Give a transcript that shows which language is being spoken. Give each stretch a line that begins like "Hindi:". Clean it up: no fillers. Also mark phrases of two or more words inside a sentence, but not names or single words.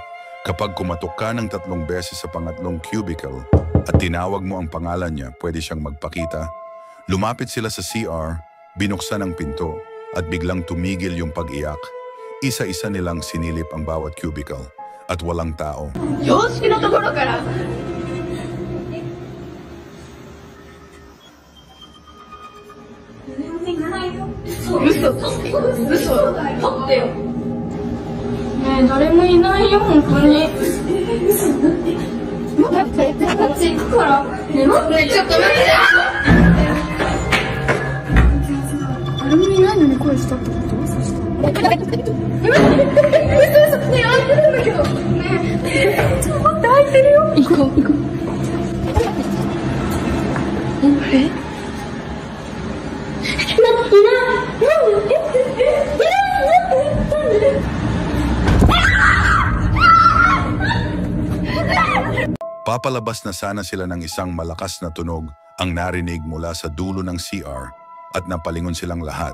Filipino: Kapag kumatok ka ng 3 beses sa pangatlong cubicle at tinawag mo ang pangalan niya, pwede siyang magpakita. Lumapit sila sa CR, binuksan ang pinto at biglang tumigil yung pag-iyak. Isa-isa nilang sinilip ang bawat cubicle at walang tao.
Japanese: ヨシキのところから. Uso. 嘘。ほってよ. ねえ、誰もいないよ、本当に。待って、こっち行くから。ねえ、待って、ちょっと待って。誰もいないのに声したってこと？そしたら。嘘嘘。ねえ、開いてるんだけど。ねえ、ちょっと待って、開いてるよ。行こう、行こう。え？
Filipino: Papalabas na sana sila ng isang malakas na tunog ang narinig mula sa dulo ng CR at napalingon silang lahat.